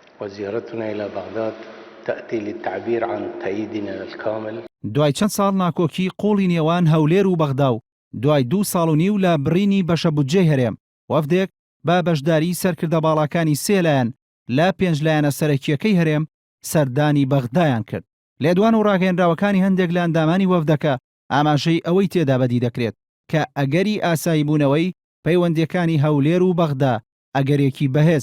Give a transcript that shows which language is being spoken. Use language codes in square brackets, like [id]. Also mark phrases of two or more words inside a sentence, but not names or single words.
[ar] وزيارتنا إلى بغداد تأتي للتعبير عن تأييدنا الكامل. [ckb] دوای چەند ساڵ ناکۆکی قۆڵی نێوان هەولێر و بەغدا و دوای 2.5 ساڵ لە بڕینی بەشە بودجەی هەرێم وەفدێک با بەشداری سەرکردە باڵاکانی سێلایەن لە 5 لایەنە سەرەکیەکەی هەرێم سەردانی بەغدایان کرد. لێدوان و ڕاگەیەنراوەکانی هەندێک لە ئەندامانی وەفدەکە ئاماژەی ئەوەی تێدا بەدی دەکرێت کە ئەگەری ئاسایی بوونەوەی پەیوەندیەکانی هەولێر و بەغدا ئەگەرێکی بەهێزە.